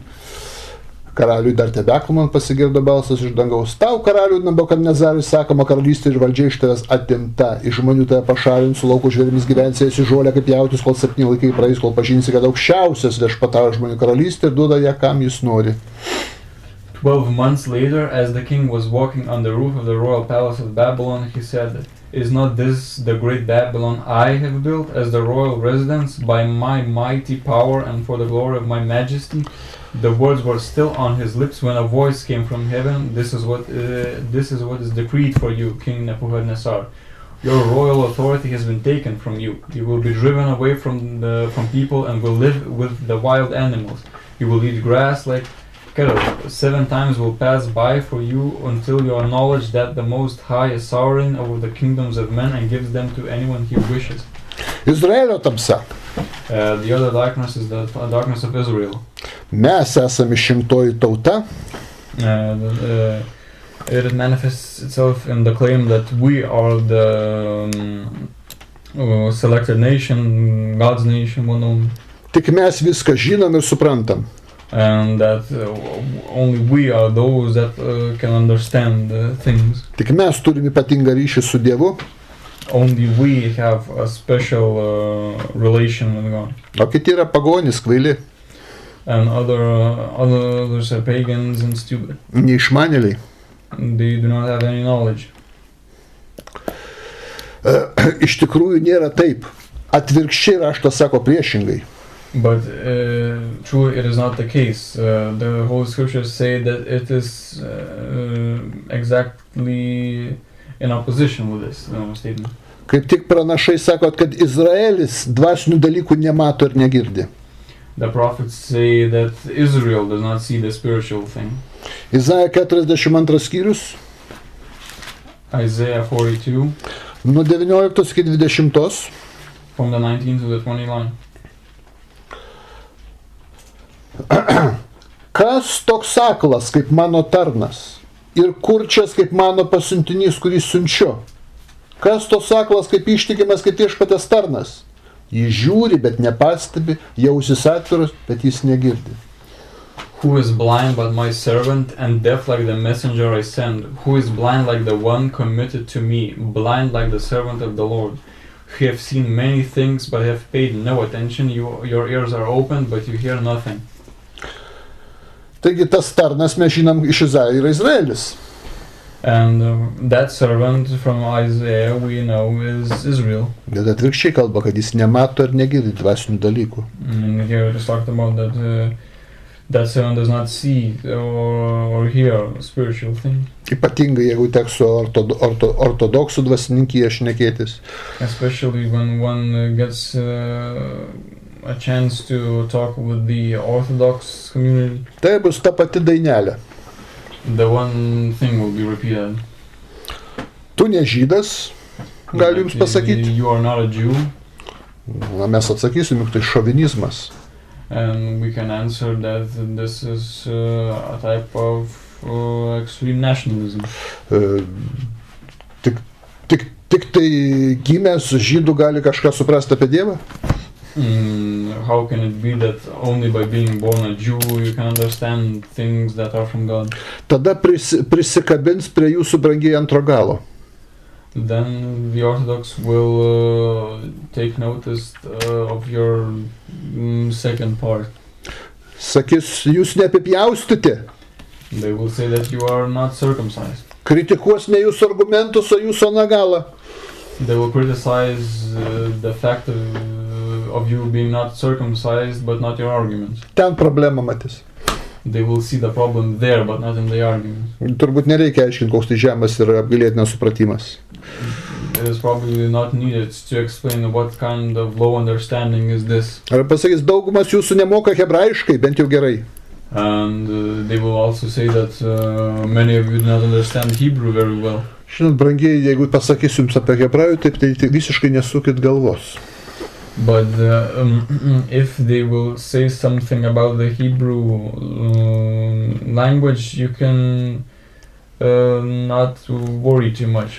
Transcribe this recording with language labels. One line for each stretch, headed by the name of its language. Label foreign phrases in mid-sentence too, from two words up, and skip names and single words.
Lithuanian: Karaliui dar tebekalbant pasigirdo balsas iš dangaus. Tau, karaliui Nebukadnezarai, sakoma, karalystė ir valdžia iš tavęs atimta, iš žmonių tave pašalins, su lauko žvėrimis gyvensėjasi žolę kaip jautis, kol 7 laikai praeis, kol pažinsi, kad aukščiausias viešpatauja žmonių karalystė ir duoda ją, kam jis nori.
English: 12 months later, as the king was walking on the roof of the royal palace of Babylon, he said, "Is not this the great Babylon I have built as the royal residence by my mighty power and for the glory of my majesty?" The words were still on his lips when a voice came from heaven. This is what is decreed for you, King Nebuchadnezzar. Your royal authority has been taken from you. You will be driven away from people and will live with the wild animals. You will eat grass like cattle. 7 times will pass by for you until you acknowledge that the Most High is sovereign over the kingdoms of men and gives them to anyone he wishes.
Lithuanian: Izraelio tamsa.
English: The other darkness is the darkness of Israel.
Lithuanian: Mes esame išrinktoji tauta.
English: It manifests itself in the claim that we are the selected nation, God's nation.
Lithuanian: Tik mes viską žinom ir suprantam.
English: And that only we are those that can understand things.
Lithuanian: Tik mes turime ypatingą ryšį su Dievu.
English: Only we have a special relation with God.
Lithuanian: O kiti yra pagonys, kvaili.
English: And others are pagans and stupid.
Lithuanian: Neišmanėliai.
English: They do not have any knowledge.
Lithuanian: Iš tikrųjų nėra taip. Atvirkščiai raštas sako priešingai.
English: But true, it is not the case. The Holy Scriptures say that it is exactly in opposition with this statement.
Lithuanian: Kaip tik pranašai sako, kad Izraelis dvasinių dalykų nemato ir negirdi.
English: The prophets say that Israel does not see the spiritual thing.
Lithuanian: Izaja 42 skyrius,
English: Isaiah 42,
Lithuanian: nuo 19 iki 20.
English: from the 19 to the 20 line.
Lithuanian: Kas toks aklas kaip mano tarnas ir kurčias kaip mano pasiuntinys, kurį siunčiu? Kas toks aklas kaip ištikimas kaip viešpaties tarnas? Jis žiūri, bet nepastebi, jausis atviras, bet jis negirdi.
English: Who is blind but my servant, and deaf like the messenger I send? Who is blind like the one committed to me, blind like the servant of the Lord? Who have seen many things but have paid no attention. Your ears are open, but you hear nothing.
Lithuanian: Taigi tas tarnas, mes žinom, iš Izaijo yra Izraelis.
English: And that servant from Isaiah we know is Israel.
Lithuanian: Bet atvirkščiai kalba, kad jis nemato ir negirdi dvasinių dalykų.
English: And here it is talked about that that servant does not see or hear spiritual things.
Lithuanian: Ypatingai, jeigu teks su ortodoksų dvasininkija šnekėtis.
English: Especially when one gets a chance to talk with the Orthodox community.
Lithuanian: Tai bus ta pati dainelė.
English: The one thing will be repeated.
Lithuanian: Tu ne žydas, gali jums pasakyti.
English: You are not a Jew.
Lithuanian: Na, mes atsakysim, juk tai šovinizmas.
English: And we can answer that this is a type of extreme nationalism.
Lithuanian: Tik tai gimęs žydų gali kažką suprasti apie Dievą?
English: How can it be that only by being born a Jew you can understand things that are from God?
Lithuanian: Tada prisikabins prie jūsų brangiai antro galo.
English: Then the Orthodox will take notice of your second part.
Lithuanian: Sakys, jūs neapipjaustyti.
English: They will say that you are not circumcised.
Lithuanian: Kritikuos ne jūsų argumentus, o jūsų anagalą.
English: They will criticize the fact of you being not circumcised, but not your arguments.
Lithuanian: Ten problema matys.
English: They will see the problem there, but not in the argument.
Lithuanian: Turbūt nereikia aiškinti, koks tai žemas ir apgailėtinas supratimas.
English: It is probably not needed to explain what kind of low understanding is this.
Lithuanian: Ar pasakys, daugumas jūsų nemoka hebrajiškai, bent jau gerai.
English: And they will also say that many of you do not understand Hebrew very well.
Lithuanian: Žinot, brangiai, jeigu pasakysiu jums apie hebrajų, taip tai visiškai nesukit galvos.
English: But if they will say something about the Hebrew language, you can not worry too much.